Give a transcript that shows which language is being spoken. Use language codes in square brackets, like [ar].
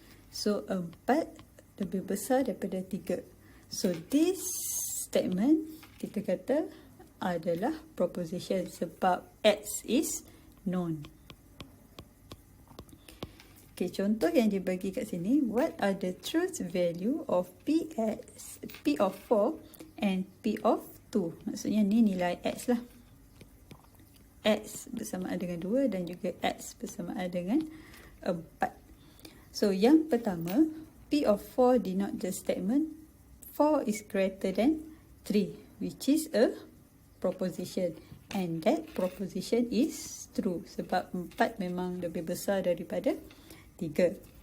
[ms] So 4 lebih besar daripada 3. [en] So this statement [ms] kita kata adalah [en] proposition sebab X is known. [ms] Okay, contoh yang dibagi kat sini. [en] What are the truth value of Px, P of 4 and P of 2? [ms] Maksudnya ni nilai X lah. X bersamaan dengan 2 dan juga X bersamaan dengan 4. So yang pertama, [en] P of 4 denote the statement 4 is greater than 3, which is a proposition. And that proposition is true [ms] sebab 4 memang lebih besar daripada 3.